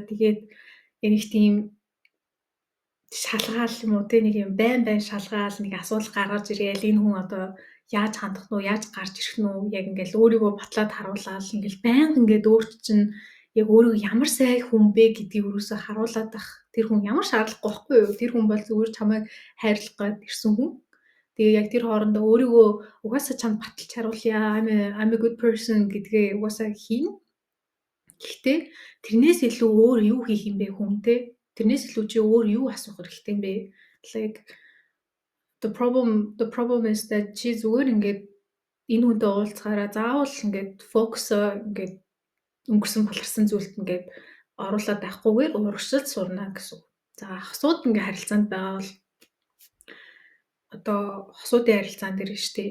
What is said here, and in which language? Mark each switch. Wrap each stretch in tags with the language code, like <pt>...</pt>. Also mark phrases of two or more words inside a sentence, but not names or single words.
<mn>Тэгээд нэг тийм шалгаал юм уу те нэг юм байн шалгаал нэг асуудал гаргаж ирээл энэ хүн одоо яаж хандах нь уу, яаж гарч ирэх нь уу яг ингээл өөрийгөө батлаад харуулаад ингээл байнга ингээд өөрт чинь яг өөрийгөө ямар сайн хүн бэ гэдгийг өрөөсөө харуулад байх. Тэр хүн ямар шаардлагагүй байхгүй юу? Тэр хүн бол зүгээр чамайг хайрлах гээд ирсэн хүн. Тэгээ яг тэр хоорондоо өөрийгөө угаасаа чамд баталж харуулъя.</mn> <en>I'm a good person</en> <mn>гэдгээ угаасаа хийн. Гэхдээ тэрнээс илүү өөр юу хийх юм бэ хүн те? Тэрнээс илүү чи өөр юу асуух хэрэгтэй юм бэ?</mn> <en>Like the problem is that</en> <mn>чи зүгээр ингээд энэ хүнтэй уулзахаараа заавал ингээд фокус ингээд өнгөрсөн баларсан зүйлд ингээд оруулаад байхгүйгээр урагшилж сурна гэсэн. За хосууд ингээд харилцаанд байгаа бол одоо хосуудын харилцаан дээр нь штэ.</mn>